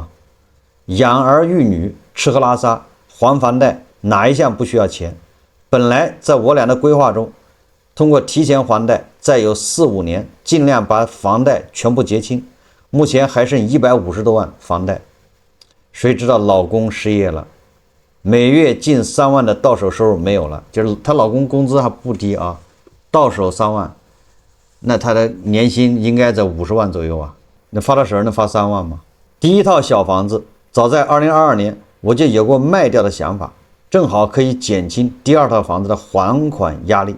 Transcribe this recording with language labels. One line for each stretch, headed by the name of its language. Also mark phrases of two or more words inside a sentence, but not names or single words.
Chinese: 養兒育女，吃喝拉撒，還房貸，哪一項不需要錢？本來在我倆的規劃中，通過提前還貸，再有4、5年，盡量把房貸全部結清。目前還剩150多萬房貸，誰知道老公失業了，每月近3萬的到手收入沒有了，就是她老公工資還不低啊，到手3萬。那他的年薪應該在50萬左右啊，那发到手能发3萬嗎？第一套小房子早在2022年我就有過賣掉的想法，正好可以減輕第2套房子的還款壓力。